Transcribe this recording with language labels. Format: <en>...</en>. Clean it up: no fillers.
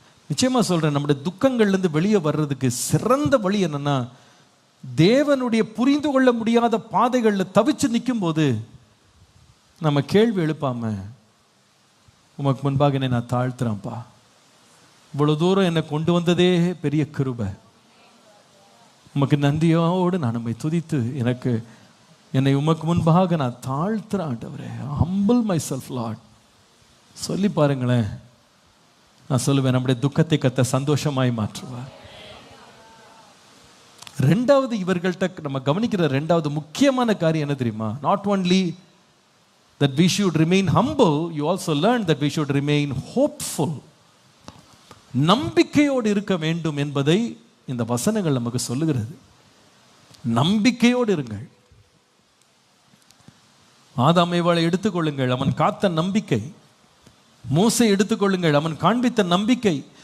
<ta>நிச்சயமா சொல்றேன், நம்முடைய துக்கங்கள்லேருந்து வெளியே வர்றதுக்கு சிறந்த வழி என்னன்னா, தேவனுடைய புரிந்து கொள்ள முடியாத பாதைகளில் தவிச்சு நிற்கும் போது நம்ம கேள்வி எழுப்பாம, உமக்கு முன்பாக என்னை நான் தாழ்த்துறேன்ப்பா, இவ்வளவு தூரம் என்னை கொண்டு வந்ததே பெரிய கிருபை, உமக்கு நன்றியோடு நான் நம்மை துதித்து என்னை உமக்கு முன்பாக நான் தாழ்த்துறேன் ஆண்டவரே,</ta> <en>humble myself Lord</en> <ta>சொல்லி பாருங்களேன். நான் சொல்லுவேன், நம்முடைய துக்கத்தை கர்த்தர் சந்தோஷமாய் மாற்றுவார். ரெண்டாவது, இவர்கள்ட்ட நம்ம கவனிக்கிற ரெண்டாவது முக்கியமான காரியம் என்ன தெரியுமா?</ta> <en>Not only that we should remain humble, you also learn that we should remain hopeful.</en> <ta>நம்பிக்கையோடு இருக்க வேண்டும் என்பதை இந்த வசனங்கள் நமக்கு சொல்லுகிறது. நம்பிக்கையோடு இருங்கள். ஆதாம் ஏவாளை எடுத்துக்கொள்ளுங்கள், அவன் காத்த நம்பிக்கை. மோசே எடுத்துக்கொள்ளுங்கள், அவன் காண்பித்த நம்பிக்கை.</ta>